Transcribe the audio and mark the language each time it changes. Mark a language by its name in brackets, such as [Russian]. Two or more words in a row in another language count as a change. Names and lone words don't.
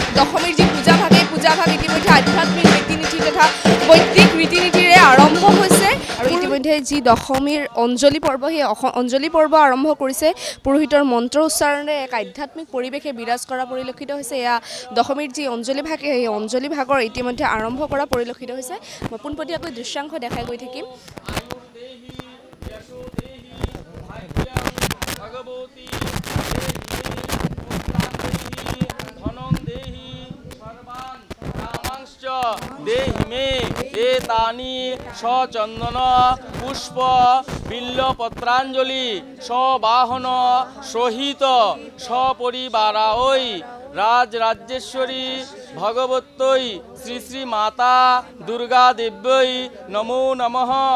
[Assamese] দশমীৰ যি পূজা ভাগ এই পূজা ভাগ ইতিমধ্যে আধ্যাত্মিক ৰীতি নীতি তথা বৈদিক ৰীতি নীতিৰে আৰম্ভ হৈছে আৰু ইতিমধ্যে যি দশমীৰ অঞ্জলি পৰ্ব সেই অঞ্জলি পৰ্ব আৰম্ভ কৰিছে পুৰোহিতৰ মন্ত্ৰ উচ্চাৰণেৰে এক আধ্যাত্মিক পৰিৱেশে বিৰাজ কৰা পৰিলক্ষিত হৈছে এয়া দশমীৰ যি অঞ্জলি ভাগ সেই অঞ্জলি ভাগৰ ইতিমধ্যে আৰম্ভ কৰা পৰিলক্ষিত হৈছে মই পোনপটীয়াকৈ দৃশ্যাংশ দেখাই গৈ থাকিম [Sanskrit] देहि मे एतानि सचंदन पुष्प बिल्लपत्रांजलि सबाहन सहित सपरिवाराय राजराजेश्वरी भगवत्यै श्री श्री माता दुर्गा देव्यै नमो नमः